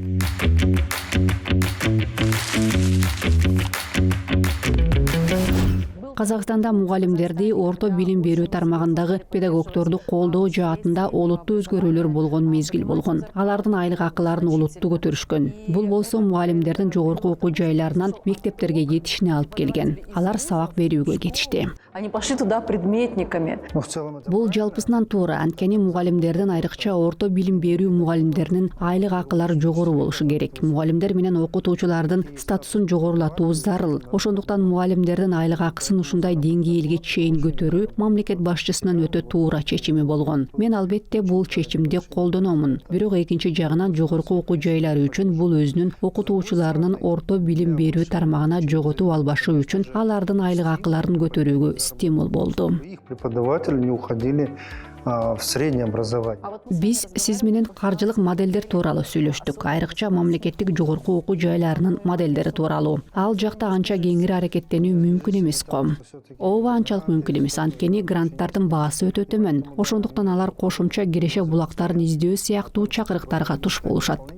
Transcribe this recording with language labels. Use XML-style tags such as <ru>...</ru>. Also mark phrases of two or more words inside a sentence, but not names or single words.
<ky>Казакстанда мугалимдерди орто билим берүү тармагындагы педагогдорду колдоо жаатында олуттуу өзгөрүүлөр болгон мезгил болгон. Алардын айлык акыларын олуттуу көтөрүшкөн. Бул болсо мугалимдердин жогорку окуу жайларынан мектептерге кетишине алып келген. Алар сабак берүүгө кетишти.</ky> <ru>Они пошли туда предметниками. Но в целом это</ru> <ky>Бул жалпысынан туура, анткени мугалимдердин айрыкча орто билим берүү мугалимдеринин айлык акылары жогору болушу керек. Мугалимдер менен окутуучулардын статусун жогорулатуу зарыл. Ошондуктан мугалимдердин айлык акысын ушундай деңгээлге чейин көтөрүү мамлекет башчысынын өтө туура чечими болгон. Мен албетте бул чечимди колдономун. Бирок экинчи жагынан жогорку окуу жайлары үчүн бул өзүнүн окутуучуларынын орто билим берүү тармагына жоготуп албашы үчүн алардын айлык акыларын көтөрүүгө стимул болду.</ky> <ru>их преподаватели не уходили в среднее образование.</ru> <ky>Биз сиз менен каржылык моделдер тууралуу сүйлөштүк. Айрыкча мамлекеттик жогорку окуу жайларынын моделдери тууралуу. Ал жакта анча кеңири аракеттенүү мүмкүн эмес го. Ооба анчалык мүмкүн эмес, анткени гранттардын баасы өтө төмөн. Ошондуктан алар кошумча киреше булактарын издөө сыяктуу чакырыктарга туш болушат.</ky>